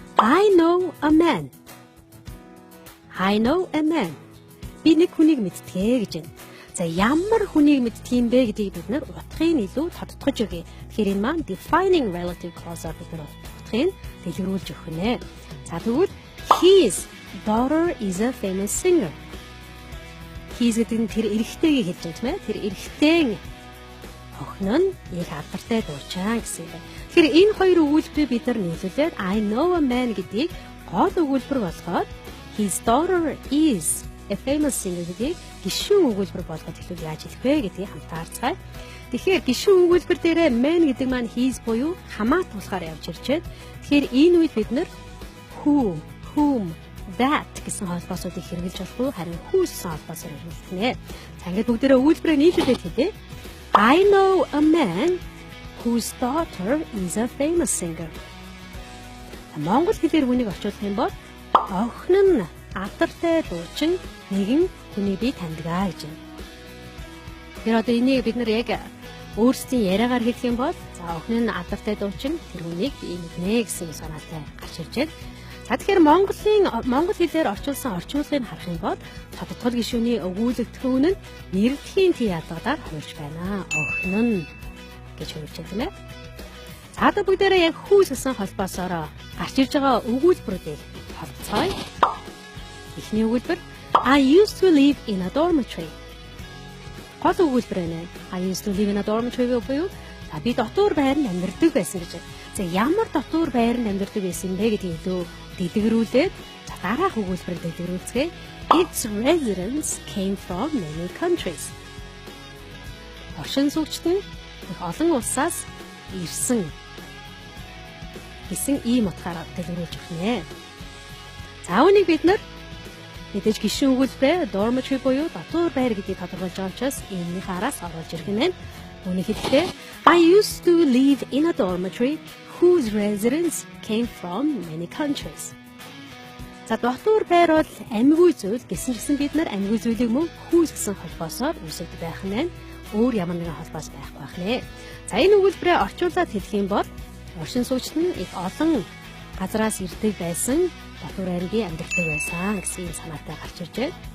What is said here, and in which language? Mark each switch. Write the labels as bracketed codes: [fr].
[en] I know a man. I know a man. [mn] Би нэг хүнийг мэдтгээ гэж байна. За ямар хүнийг мэдтгийм бэ гэдгийг бид нар утгыг илүү тодтогч өгье. Тэгэхээр энэ маань defining relative clause-аар бид нар утгыг дэлгэрүүлж өгөх нэ. За тэгвэл [en] his daughter is a famous singer. [mn] His гэдэг нь тэр эрэгтэйг хэлж байгаа тийм ээ. Тэр эрэгтэй охин нь их алдартай дуучаа гэсэн юм байна. Тэгэхээр энэ хоёр өгүүлбэрийг бид нар нийлүүлээд [en] I know a man [mn] гэдгийг гол өгүүлбэр болгоод [en] his daughter is a famous singer [mn] гэдгийг гишүүн өгүүлбэр болгоод хэлвэл яаж хэлэх вэ гэдгийг хамтаа харцгаая. Тэгэхээр гишүүн өгүүлбэр дээрээ man гэдэг маань his буюу хамаатуулахаар явж ирж байна. Тэгэхээр энэ үед бид нар who, whom, that гэсэн холбоосуудыг хэрэглэж болох уу? Харин whose гэсэн холбоосоор хэрэглэх нэ. За ингээд бүгдээрээ үйлдвэрээ нийлүүлээд хэлье. [en] I know a man whose daughter is a famous singer. [mn] Монгол хэлээр үнийг орчуулах юм бол охин нь алдартай дуучин нэгэн хүний би таньдгаа гэж байна. Тэр одоо энийг бид нар яг өөрсдийн яриагаар хэлэх юм бол за охин нь алдартай дуучин тэр хүнийг би мэднэ гэсэн санаатай гарч ирж байна. За тэгэхээр монгол хэлээр орчуулсан орчуулгыг харах юм бол тодтгол гишүүний өгүүлэгдэхүүн нь нэрлэхийн яадагаар хувирч байна. Охин нь гэж хувирч байна тийм ээ. За одоо бүгдээрээ яг whose гэсэн холбоосоор гарч ирж байгаа өгүүлбэрүүдийг холбоцгоё. Эхний өгүүлбэр [en] I used to live in a dormitory. [mn] Гол өгүүлбэр байна. [en] I used to live in a dormitory [mn] буюу би дотор байранд амьдардаг байсан гэж. За ямар дотор байранд амьдардаг байсан бэ гэдгийг илүү дэлгэрүүлээд дараах өгүүлбэрээр дэлгэрүүлцгээе. [en] Its residents came from many countries. [mn] Оршин суугчид нь их олон улсаас ирсэн гэсэн ийм утгаараа дэлгэрүүлж өгнө. За үүнийг бид нар мэдээж гишүүн өгүүлбэрээр dormitory буюу дотор байр гэдгийг тодорхойлж байгаа учраас энэний хараас оруулж ирэх нь. Үүнийг хэлэхдээ [en] I used to live in a dormitory whose residents came from many countries. [mn] За дотор байр бол амьгүй зүйл гэсэн бид нар амьгүй зүйлийг мөн whose гэсэн холбоосоор үүсгэж байх нь өөр ямар нэгэн холбоос байхгүй байх нэ. За энэ өгүүлбэрээ орчуулад хэлэх юм бол оршин суугчид нь их олон газраас ирдэг байсан дотор байрны амьдардаг байсан гэсэн санаатай гарч ирж байна.